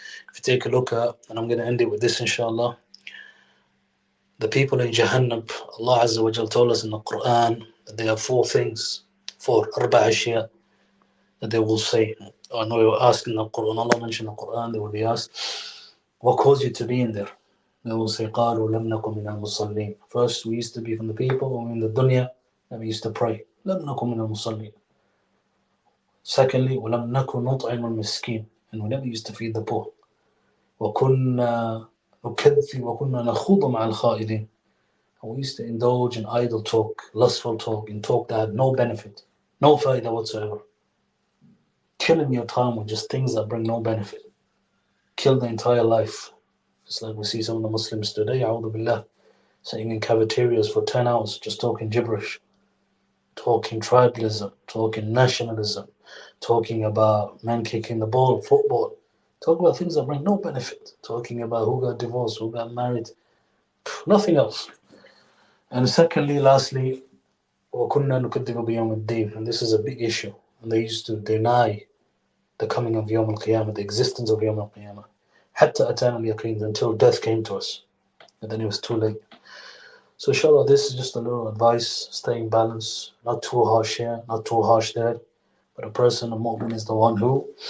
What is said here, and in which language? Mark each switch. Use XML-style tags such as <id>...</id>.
<en>If you take a look at, and I'm going to end it with this inshallah, the people in Jahannam, Allah Azza wa Jal told us in the Quran that there are 4 things, 4</en> <ar>arba' ashya,</ar> <en>that they will say. I know you were asked in the Quran, Allah mentioned in the Quran, they will be asked, what caused you to be in there? They will say,</en> <ar>قَالُوا لَمْ نَكُمْ مِنَ الْمُصَلِّينَ.</ar> <en>First, we used to be from the people, when we were in the dunya, and we used to pray. لَمْ نَكُمْ مِنَ الْمُصَلِّينَ. Secondly,</en> <ar>وَلَمْ نَكُمْ نُطْعِمُ الْمِسْكِينَ.</ar> <en>And we never used to feed the poor.</en> <ar>وَكُنَّا نُكَذِّبُ وَكُنَّا نَخُوضُ مَعَ الْخَائِضِينَ.</ar> <en>And we used to indulge in idle talk, lustful talk, in talk that had no benefit, no faida whatsoever. Killing your time with just things that bring no benefit. Kill the entire life. Just like we see some of the Muslims today, a'udhu billah, sitting in cafeterias for 10 hours just talking gibberish, talking tribalism, talking nationalism, talking about men kicking the ball, football, talking about things that bring no benefit, talking about who got divorced, who got married, nothing else. And secondly, lastly,</en> <ar>وَكُنَّا نُكَذِّبُ بِيَوْمِ الدِّينِ.</ar> <en>And this is a big issue. And they used to deny the coming of Yawm al-Qiyamah, the existence of Yawm al-Qiyamah.</en> <ar>حَتَّى أَتَانَا الْيَقِينَ,</ar> <en>until death came to us. And then it was too late. So inshallah, this is just a little advice, staying balanced, not too harsh here, not too harsh there. But a person, a mu'min, is the one who</en>